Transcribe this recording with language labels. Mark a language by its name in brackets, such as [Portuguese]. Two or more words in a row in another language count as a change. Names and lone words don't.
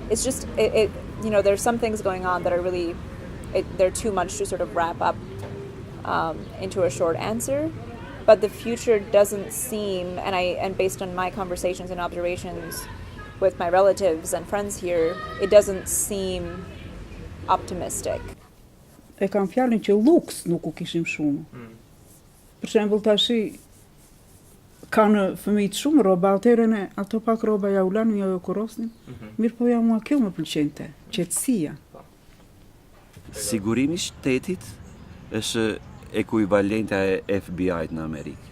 [English] It's just, there's some things going on that are really, they're too much to sort of wrap up into a short answer. But the future doesn't seem, and based on my conversations and observations with my relatives and friends here, it doesn't seem optimistic. [Albanian] E kam fjalën që luks nuk u kishim shumë. Për shembull tashi kanë fëmijë shumë rroba, atëherë ato pak rroba ja u lanë, ja u kurosnin. Mirë po ja mua kjo më pëlqente, qetësia. Sigurimi i shtetit është ekuivalente e FBI-t në Amerikë.